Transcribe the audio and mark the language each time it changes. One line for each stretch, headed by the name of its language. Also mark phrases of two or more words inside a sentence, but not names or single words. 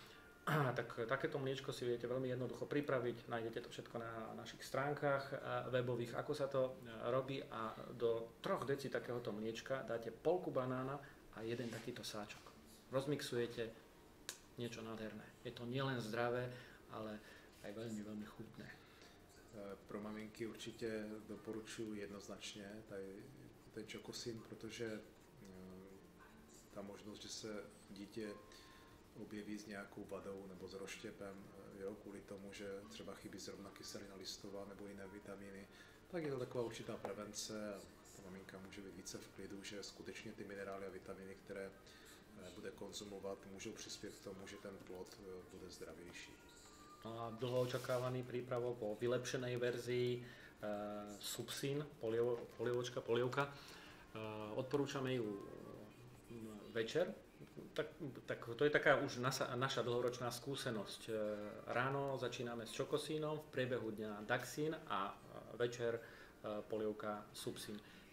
Slovak: Takéto mliečko si viete veľmi jednoducho pripraviť, nájdete to všetko na našich stránkach webových, ako sa to robí a do 3 deci takéhoto mliečka dáte polku banána a jeden takýto sáčok. Rozmixujete, niečo nádherné. Je to nielen zdravé, ale aj veľmi, veľmi chutné.
Czech: Pro maminky určitě doporučuji jednoznačně ten Chocosin, protože ta možnost, že se dítě objeví s nějakou vadou nebo s rozštěpem, kvůli tomu, že třeba chybí zrovna kyselina listová nebo jiné vitamíny, tak je to taková určitá prevence a ta maminka může být více v klidu, že skutečně ty minerály a vitamíny, které bude konzumovat, můžou přispět k tomu, že ten plod bude zdravější.
Slovak: No a dlho očakávaný prípravok o vylepšenej verzii Soupsin, polievka. Odporúčame ju večer. Tak to je taká už naša dlhoročná skúsenosť. Ráno začíname s Chocosinom, v priebehu dňa Daxin a večer polievka Soupsin.